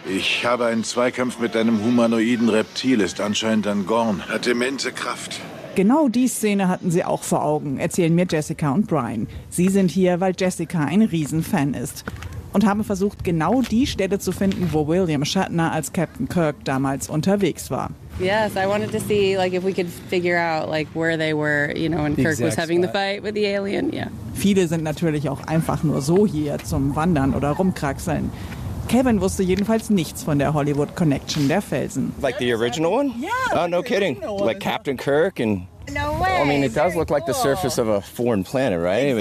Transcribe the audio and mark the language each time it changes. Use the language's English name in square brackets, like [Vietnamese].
[German] Ich habe einen Zweikampf mit einem humanoiden Reptil, ist anscheinend ein Gorn. Hat demente Kraft. Genau die Szene hatten sie auch vor Augen, erzählen mir Jessica und Brian. Sie sind hier, weil Jessica ein Riesenfan ist. Und haben versucht, genau die Stelle zu finden, wo William Shatner als Captain Kirk damals unterwegs war. [English] Yes, I wanted to see, like, if we could figure out, like, where they were, you know, when Kirk was having the fight with the alien, yeah. [German] Viele sind natürlich auch einfach nur so hier zum Wandern oder Rumkraxeln. Kevin wusste jedenfalls nichts von der Hollywood Connection der Felsen. [English] Like the original one? Yeah. Oh, no kidding. Like Captain Kirk and... No way. I mean, it does look like the surface of a foreign planet, right?